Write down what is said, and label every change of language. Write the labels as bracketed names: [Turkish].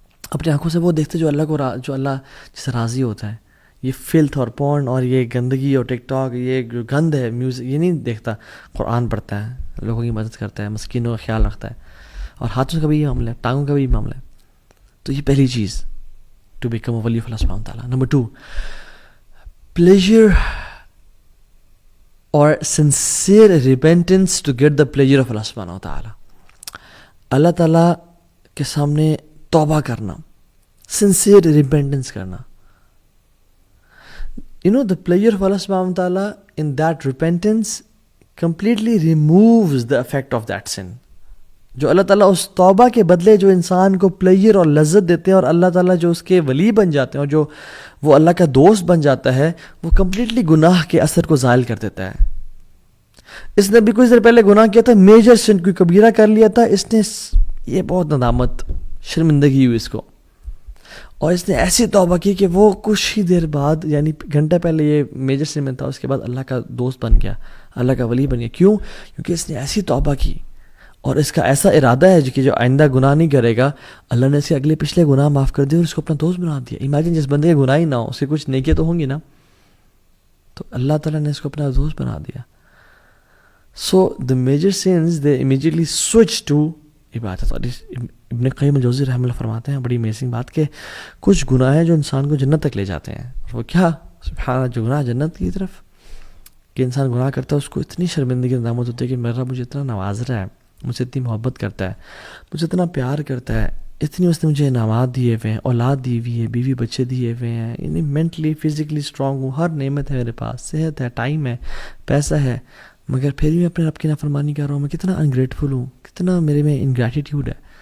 [Urdu] اپنی آنکھوں سے وہ دیکھتے جو اللہ جس سے راضی ہوتا ہے. یہ فلتھ اور پورن اور یہ گندگی اور ٹک ٹاک, یہ جو گند ہے میوزک, یہ نہیں دیکھتا. قرآن پڑھتا ہے, لوگوں کی مدد کرتا ہے, مسکینوں کا خیال رکھتا ہے, اور ہاتھوں کا بھی یہ معاملہ ہے, ٹانگوں کا بھی یہ معاملہ ہے. تو یہ پہلی چیز [English] to become a ولی of [Urdu] اللہ سبحانہ وتعالیٰ. نمبر 2, pleasure اور [English] sincere repentance to get the pleasure of [Urdu] اللہ سبحانہ وتعالیٰ. اللہ تعالیٰ کے سامنے توبہ کرنا, [English] sincere repentance [Urdu] کرنا. [English] You know, the pleasure of Allah subhanahu wa ta'ala in that repentance completely removes the effect of that sin. [Urdu] جو اللہ تعالیٰ اس توبہ کے بدلے جو انسان کو پلیجر اور لذت دیتے ہیں, اور اللہ تعالیٰ جو اس کے ولی بن جاتے ہیں اور جو وہ اللہ کا دوست بن جاتا ہے, وہ کمپلیٹلی گناہ کے اثر کو زائل کر دیتا ہے. اس نے بھی کچھ دیر پہلے گناہ کیا تھا, میجر سن, کوئی کبیرہ کر لیا تھا, اس نے یہ بہت ندامت, شرمندگی ہوئی اس کو, اور اس نے ایسی توبہ کی کہ وہ کچھ ہی دیر بعد, یعنی گھنٹہ پہلے یہ میجر سن میں تھا, اس کے بعد اللہ کا دوست بن گیا, اللہ کا ولی بن گیا. کیوں؟ کیونکہ اس نے ایسی توبہ کی اور اس کا ایسا ارادہ ہے کہ جو آئندہ گناہ نہیں کرے گا. اللہ نے اس کے اگلے پچھلے گناہ معاف کر دیے اور اس کو اپنا دوست بنا دیا. امیجن جس بندے کے گناہ ہی نہ ہو, اس کے کچھ نیکیاں تو ہوں گی نا, تو اللہ تعالیٰ نے اس کو اپنا دوست بنا دیا. [English] So the major sense they immediately switch to عبادت. [Urdu] اور ابن قیم الجوزی رحمہ اللہ فرماتے ہیں بڑی امیزنگ بات کہ کچھ گناہ ہیں جو انسان کو جنت تک لے جاتے ہیں. وہ کیا؟ سبحان اللہ, جو گناہ جنت کی طرف, کہ انسان گناہ کرتا ہے اس کو اتنی شرمندگی ندامت ہوتی ہے کہ میرا مجھے اتنا نواز رہا ہے, مجھ سے اتنی محبت کرتا ہے, مجھے اتنا پیار کرتا ہے, اتنی اس نے مجھے انعامات دیے ہوئے ہیں, اولاد دی ہوئی ہے, بیوی بچے دیے ہوئے ہیں, یعنی مینٹلی فزیکلی اسٹرانگ ہوں, ہر نعمت ہے میرے پاس, صحت ہے, ٹائم ہے, پیسہ ہے, مگر پھر بھی میں اپنے رب کی نافرمانی کر رہا ہوں. میں کتنا انگریٹفل ہوں, کتنا میرے میں انگریٹیٹیوڈ ہے.